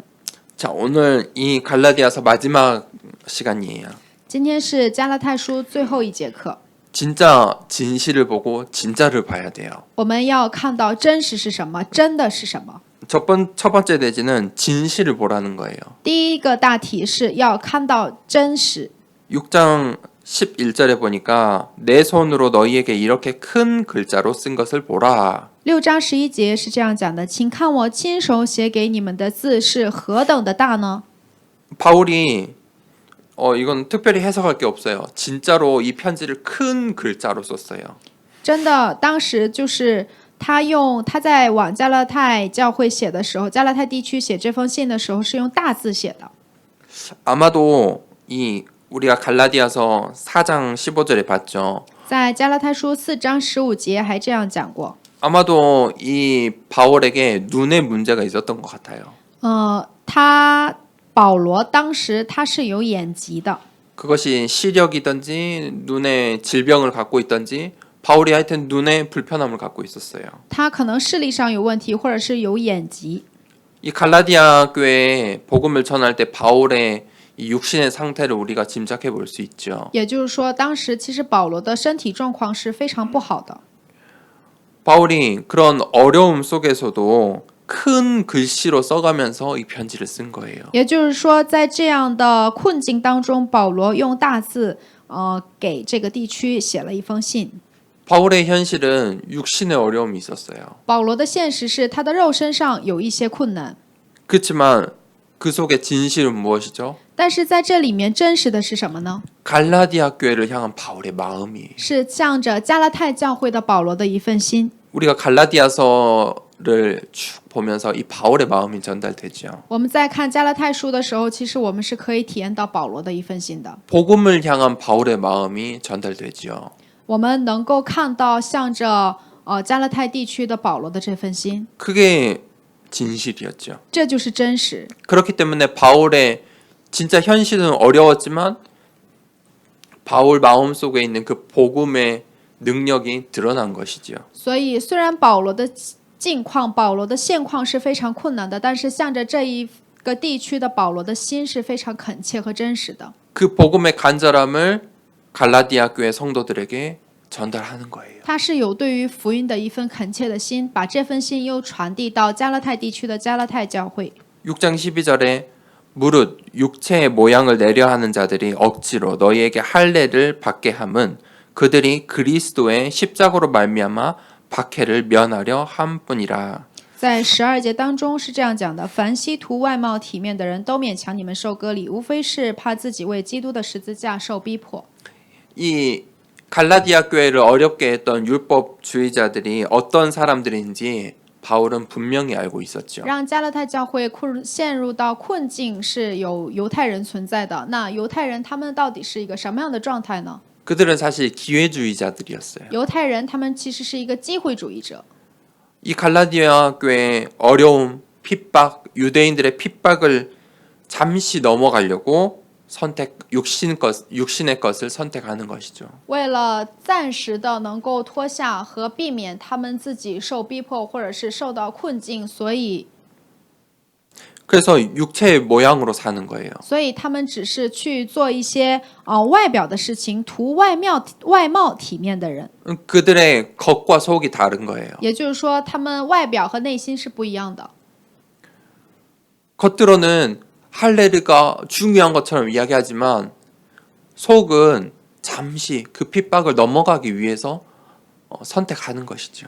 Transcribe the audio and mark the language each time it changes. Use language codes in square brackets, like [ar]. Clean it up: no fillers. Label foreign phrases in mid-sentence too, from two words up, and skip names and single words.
[ko] 자, 오늘 이 갈라디아서 마지막 시간이에요. [zh] 今天是加拉太书最后一节课， [ko] 진짜 진실을 보고 진짜를 봐야 돼요. [zh] 我们要看到真实是什么，真的是什么。 [ko] 첫 번째 내지는 진실을 보라는 거예요. [zh] 第一个大题是要看到真实。 [ko] 6장 11절에 보니까 내 손으로 너희에게 이렇게 큰 글자로 쓴 것을 보라. [zh] 6 章11节是这样讲的，请看我亲手写给你们的字是何等的大呢？ [ko] 바울이 이건 특별히 해석할 게 없어요. 진짜로 이 편지를 큰 글자로 썼어요. [zh] 真的，当时就是他在往加拉太教会写的时候，加拉太地区写这封信的时候是用大字写的。 [ko] 아마도 우리가 갈라디아서 4장 15절에 봤죠. [zh] 在加拉太书4章15节还这样讲过。 [ko] 아마도 이 바울에게 눈에 문제가 있었던 것 같아요. [zh] 保罗当时他是有眼疾的， [ko] 그것이 시력이든지 눈에 질병을 갖고 있든지 바울이 하여튼 눈에 불편함을 갖고 있었어요. [zh] 他可能视力上有问题，或者是有眼疾。 [ko] 이 갈라디아 교회에 복음을 전할 때 바울의 이 육신의 상태를 우리가 짐작해 볼 수 있죠. [zh] 也就是说，当时其实保罗的身体状况是非常不好的。 [ko] 바울이 그런 어려움 속에서도 큰 글씨로 써가면서 이 편지를 쓴 거예요. [zh] 也就是说，在这样的困境当中，保罗用大字给这个地区写了一封信。 [ko] 바울의 현실은 육신의 어려움이 있었어요. [zh] 保罗的现实是他的肉身上有一些困难， [ko] 그렇지만 그 속에 진실은 무엇이죠? [zh] 但是在这里面真实的是什么呢？ [ko] 갈라디아 교회를 향한 바울의 마음이. [zh] 是向着加拉太教会的保罗的一份心。 [ko] 우리가 갈라디아서를 쭉 보면서 이 바울의 마음이 전달되죠. [zh] 我们在看加拉太书的时候，其实我们是可以体验到保罗的一份心的。 [ko] 복음을 향한 바울의 마음이 전달되죠. [zh] 我们能够看到向着加拉太地区的保罗的这份心， [ko] 그게 진실이었죠. [zh] 这就是真实。 [ko] 그렇기 때문에 바울의 진짜 현실은 어려웠지만 바울 마음속에 있는 그 복음의 능력이 드러난 것이지요. [zh] 所以，虽然保罗的境况、保罗的现况是非常困难的，但是向着这一个地区的保罗的心是非常恳切和真实的。 [ko] 그 복음의 간절함을 갈라디아 교회 성도들에게 전달하는 거예요. [zh] 他是有对于福音的一份恳切的心，把这份心又传递到加拉太地区的加拉太教会。 [ko] 6장 12절에 무릇 육체의 모양을 내려 하는 자들이 억지로 너희에게 할례를 받게 함은 그들이 그리스도의 십자가로 말미암아 박해를 면하려 함뿐이라. [zh] 在12节当中是这样讲的：凡希图外貌体面的人都勉强你们受割礼，无非是怕自己为基督的十字架受逼迫。 [ko] 이 갈라디아 교회를 어렵게 했던 율법주의자들이 어떤 사람들인지 바울은 분명히 알고 있었죠. [zh] 让加拉太教会陷入到困境是有犹太人存在的。那犹太人他们到底是一个什么样的状态呢？ [ko] 그들은 사실 기회주의자들이었어요. [zh] 犹太人他们其实是一个机会主义者。 [ko] 이 갈라디아 교회의 어려움, 핍박, 유대인들의 핍박을 잠시 넘어가려고 육신의 것을 선택하는 것이죠. [zh] 为了暂时的能够脱下和避免他们自己受逼迫或者是受到困境，所以 [ko] 그래서 육체의 모양으로 사는 거예요. [zh] 他们只是去做一些外表的事情，图外貌体面的人。 [ko] 그들의 겉과 속이 다른 거예요. [zh] 也就是说，他们外表和内心是不一样的。 [ko] 겉으로는 할례가 중요한 것처럼 이야기하지만 속은 잠시 그 핍박을 넘어가기 위해서 선택하는 것이죠.